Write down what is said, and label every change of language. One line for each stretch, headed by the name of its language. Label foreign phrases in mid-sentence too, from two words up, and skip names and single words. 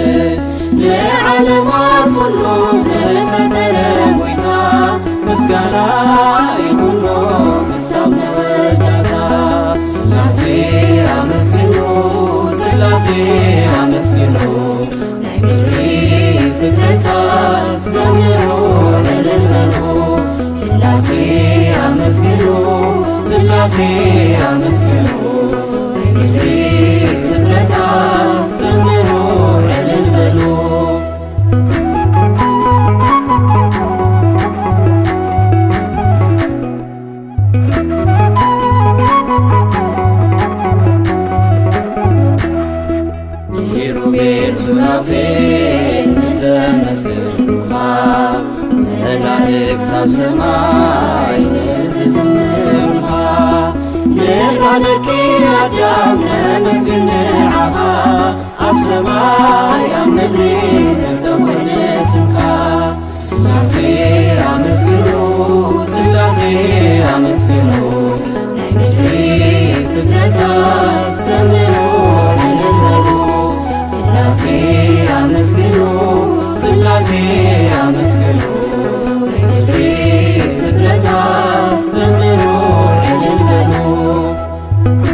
Amharic: ለዓለማት ሁሉ ዘፈጠረ ጌታ ምስጋና ይሁን ክሳብ
Tigrinya: መወዳታ። ሥላሴ አመስግኑ ሥላሴ አመስግኑ ናይ ምድሪ ፍጥረታት ዘምሩ እልል በሉ። ሥላሴ አመስግኑ ሥላሴ አመስግኑ ናይ ምድሪ ፍጥረታት ዘምሩ እልል በሉ። ኪሩቤል ሱራፌል ንዘመስግኑኻ መላእክት ኣብ ሰማይ ንዝዝምሩኻ ንራነቂ ኣዳም ነመስግን ንዓኻ ኣብ ሰማይ ኣብ ምድሪ ነጸውዕ ንስምኻ። ሥላሴ አመስግኑ ሥላሴ አመስግኑ ናይ ምድሪ ፍጥረታት ዘምሩ እልል በሉ። ሥላሴ አመስግኑ ሥላሴ አመስግኑ ናይ ምድሪ ፍጥረታት ዘምሩ እልል በሉ።